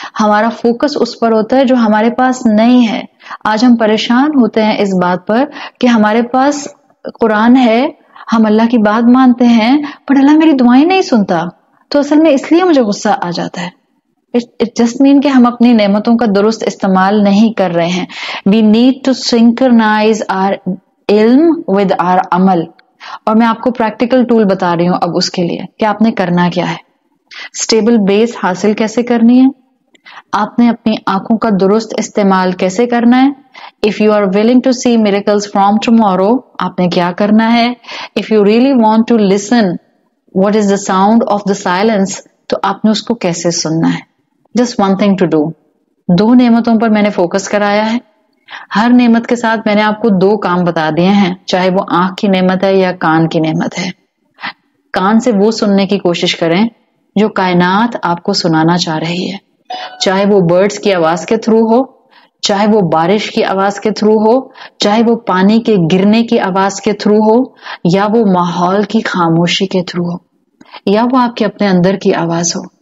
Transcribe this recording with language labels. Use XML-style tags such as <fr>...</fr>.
<ur>ہمارا فوکس اس پر ہوتا ہے جو ہمارے پاس نہیں ہے. آج ہم پریشان ہوتے ہیں اس بات پر کہ ہمارے پاس قرآن ہے, ہم اللہ کی بات مانتے ہیں, پر اللہ میری دعائیں نہیں سنتا. تو اصل میں اس لیے مجھے غصہ آ جاتا ہے.</ur> <en>It just mean</en> <ur>کہ ہم اپنی نعمتوں کا درست استعمال نہیں کر رہے ہیں.</ur> <en>We need to synchronize our علم with our عمل.</en> <ur>اور میں آپ کو پریکٹیکل ٹول بتا رہی ہوں اب اس کے لیے کہ آپ نے کرنا کیا ہے. اسٹیبل بیس حاصل کیسے کرنی ہے, آپ نے اپنی آنکھوں کا درست استعمال کیسے کرنا ہے.</ur> <en>If you are willing to see miracles from tomorrow,</en> <ur>آپ نے کیا کرنا ہے.</ur> <en>If you really want to listen what is the sound of the silence,</en> <ur>تو آپ نے اس کو کیسے سننا ہے.</ur> <en>Just one thing to do.</en> <ur>2 نعمتوں پر میں نے فوکس کرایا ہے. ہر نعمت کے ساتھ میں نے آپ کو 2 کام بتا دیے ہیں, چاہے وہ آنکھ کی نعمت ہے یا کان کی نعمت ہے. کان سے وہ سننے کی کوشش کریں جو کائنات آپ کو سنانا چاہ رہی ہے, چاہے وہ برڈز کی آواز کے تھرو ہو, چاہے وہ بارش کی آواز کے تھرو ہو, چاہے وہ پانی کے گرنے کی آواز کے تھرو ہو, یا وہ ماحول کی خاموشی کے تھرو ہو, یا وہ آپ کے اپنے اندر کی آواز ہو.</ur>